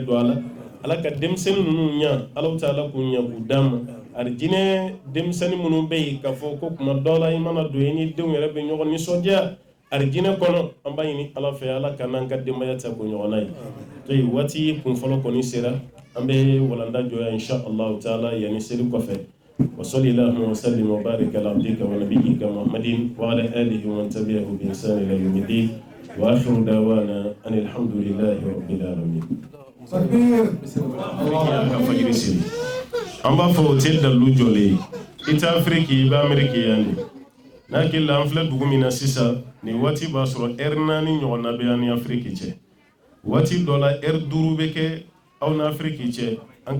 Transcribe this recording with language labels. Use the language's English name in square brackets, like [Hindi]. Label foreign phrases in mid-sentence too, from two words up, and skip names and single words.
[Bambara] don a la Ala ka denmisɛnnin ninnu ɲa [Arabic] الله تعالى [Bambara] k'u ɲa k'u d'an ma arijinɛ denmisɛnnin minnu bɛ yen k'a fɔ ko kuma dɔw la i mana don i ni denw yɛrɛ bɛ ɲɔgɔn nisɔndiya arijinɛ kɔnɔ an b'a ɲini Ala fɛ Ala ka n'an ka denbaya ta ko ɲɔgɔn na ye to yen waati kun fɔlɔ kɔni sera an bɛ walanda jɔya [Arabic] إن شاء الله تعالى [Bambara] yanni seli kɔfɛ [Arabic] وصلى الله وسلم وبارك على عبدك ونبيك محمد وعلى آله ومن تبعه بإحسان إلى يوم الدين وآخر دعوانا أن الحمد لله رب العالمين. [Bambara] an b'a fɔ o tɛ dalilu jɔlen ye i tɛ Afiriki i bɛ Ameriki yan de n'a hakili la an filɛ dugu min na sisan nin waati b'a sɔrɔ heure 4 ɲɔgɔnna bɛ an ni Afiriki cɛ waati dɔ la heure 5 bɛ kɛ aw ni Afiriki cɛ an